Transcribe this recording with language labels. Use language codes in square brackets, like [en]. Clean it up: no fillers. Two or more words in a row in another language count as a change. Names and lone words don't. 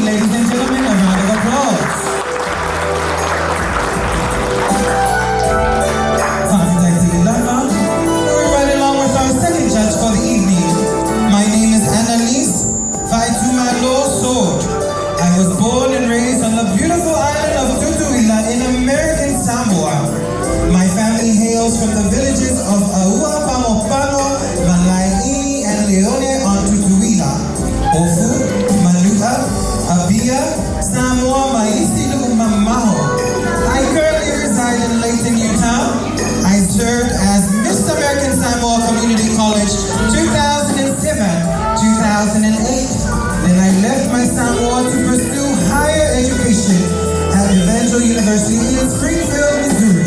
[en] Ladies and gentlemen, a round of applause. We're right along with our second judge for the evening. My name is Annaliese Sword. I was born and raised on the beautiful island of Tutuila in American Samoa. My family hails from the villages of Aua, Pamopano, Malaini, and Leone on Tutuila, Ofu, Manu'a, Abia, Samoa, Maisilu, Mamaho. I currently reside in Layton, Utah. I served as Miss American Samoa Community College 2007-2008. Then I left my Samoa to pursue higher education at Evangel University in Springfield, Missouri.